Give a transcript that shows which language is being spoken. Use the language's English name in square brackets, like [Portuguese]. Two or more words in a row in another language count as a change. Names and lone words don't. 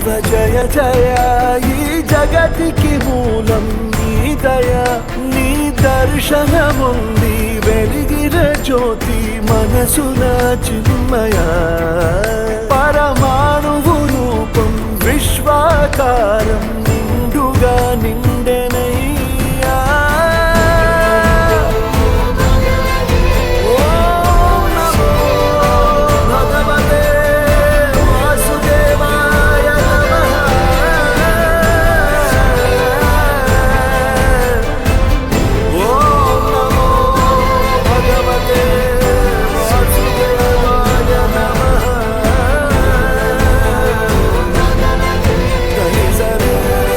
[Telugu] జయ జయ ఈ జగతికి మూలం నీ దయ నీ దర్శనముంది వెలిగిన జ్యోతి మనసున చిన్మయ పరమాణువు రూపం విశ్వాకారం నిండుగా నిండెనయ్యా [Sanskrit] ఓం నమో భగవతే వాసుదేవాయ నమః ఓం నమో భగవతే వాసుదేవాయ నమః